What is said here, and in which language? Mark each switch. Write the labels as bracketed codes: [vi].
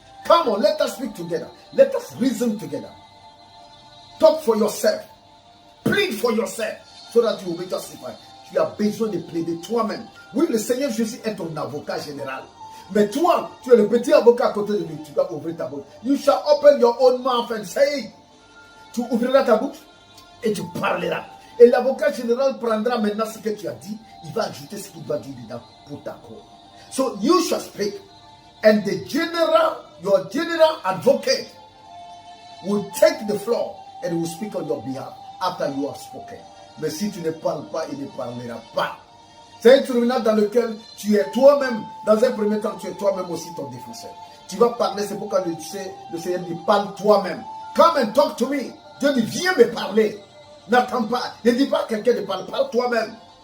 [en] Come on, let us speak together. Let us reason together. Talk for yourself. Plead for yourself so that you will be justified. [fr] Tu as besoin de plaider toi-même. Oui, le Seigneur Jésus est ton avocat général. Mais toi, tu es le petit avocat à côté de lui. Tu dois ouvrir ta bouche. [en] You shall open your own mouth and say. [fr] Tu ouvriras ta bouche et tu parleras. Et l'avocat général prendra maintenant ce que tu as dit. Il va ajouter ce qu'il doit dire dedans pour ta cause. [en] So you shall speak. And your general advocate will take the floor and will speak on your behalf after you have spoken. [fr] Mais si tu ne parles pas, il ne parlera pas. C'est un tribunal dans lequel tu es toi-même, dans un premier temps, tu es toi-même aussi ton défenseur. Tu vas parler, c'est pourquoi le Seigneur dit, parle toi-même. [en] Come and talk to me. [fr] Dieu dit, viens me parler. N'attends pas. Ne dis pas à quelqu'un de parler, parle toi-même.